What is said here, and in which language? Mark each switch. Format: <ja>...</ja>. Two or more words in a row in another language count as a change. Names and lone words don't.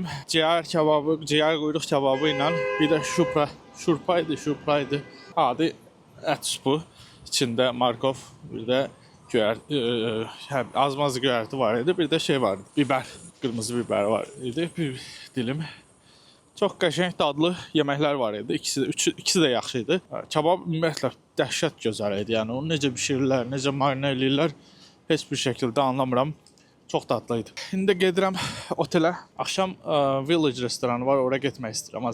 <tr>Ciğer kebabı, ciğer kuyruk kebabı ile bir de şurpaydı.</tr> <az>Adı et supu. İçinde markov, bir de azmazı göyərti var idi.</az> <tr>Bir de şey vardı.</tr> <az>Biber, kırmızı biber var idi.</az> <tr>Bir dilim.</tr> <az>Çox qəşəng dadlı yeməklər var idi. İkisi də yaxşı idi. Kebab ümumiyyətlə dəhşət gözəl idi. Yəni onu necə bişirirlər, necə marinə eləyirlər, heç bir şəkildə anlamıram. Çox dadlı idi. İndi gedirəm otelə. Axşam Village restoranı var, oraya getmək istəyirəm.</az>